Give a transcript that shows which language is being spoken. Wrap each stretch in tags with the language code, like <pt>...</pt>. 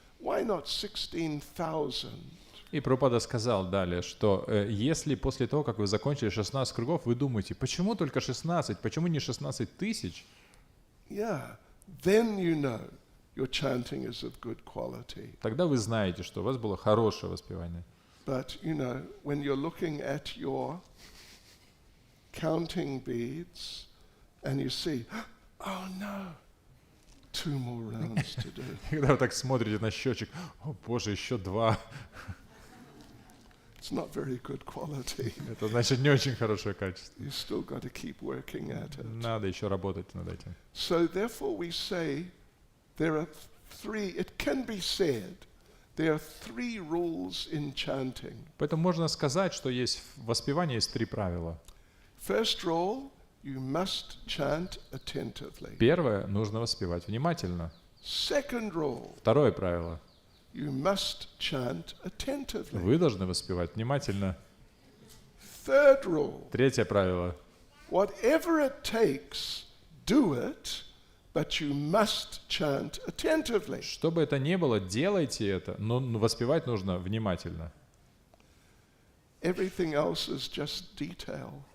<en>Why not 16,000?</en> <ru>И Прабхупада сказал далее, что если после того, как вы закончили 16 кругов, вы думаете, почему только 16, почему не 16 тысяч?</ru> <en>Yeah, then you know your chanting is of good quality.</en> <ru>Тогда вы знаете, что у вас было хорошее воспевание.</ru> <en>But, you know, when you're looking at your counting beads and you see, oh no, 2 more rounds to do.</en> <ru>Когда вы так смотрите на счетчик, о боже, еще 2.</ru> <en>It's not very good quality.</en> <ru>Это значит не очень хорошее качество.</ru> <en>You still got to keep working at it.</en> <ru>Надо еще работать над этим.</ru> <en>So therefore we say there are 3, it can be said, there are 3 rules in chanting.</en> <ru>Поэтому можно сказать, что есть в воспевании есть 3 правила.</ru> <en>First rule, you must chant attentively.</en> <ru>Первое, нужно воспевать внимательно.</ru> <en>Second rule,</en> <ru>Второе правило,</ru> <en>you must chant attentively.</en> <ru>вы должны воспевать внимательно.</ru> <en>Third rule,</en> <ru>Третье правило,</ru> <en>whatever it takes, do it, but you must chant attentively.</en> <ru>что бы это ни было, делайте это, но воспевать нужно внимательно.</ru> <en>Everything else is just detail.</en>